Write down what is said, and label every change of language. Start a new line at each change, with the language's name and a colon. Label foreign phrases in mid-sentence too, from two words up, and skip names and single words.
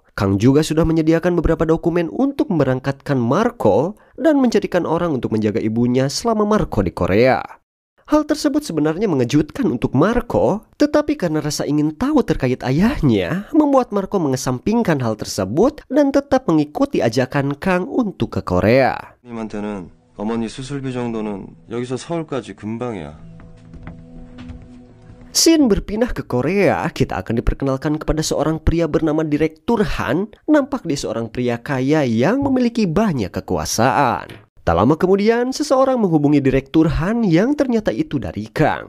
Indonesian: Kang juga sudah menyediakan beberapa dokumen untuk memberangkatkan Marco dan mencarikan orang untuk menjaga ibunya selama Marco di Korea. Hal tersebut sebenarnya mengejutkan untuk Marco, tetapi karena rasa ingin tahu terkait ayahnya, membuat Marco mengesampingkan hal tersebut dan tetap mengikuti ajakan Kang untuk ke Korea.
Korean: 님한테는 어머니 수술비 정도는 여기서 서울까지 금방이야.
Indonesian: Scene berpindah ke Korea, kita akan diperkenalkan kepada seorang pria bernama Direktur Han. Nampak dia seorang pria kaya yang memiliki banyak kekuasaan. Tak lama kemudian, seseorang menghubungi Direktur Han yang ternyata itu dari Kang.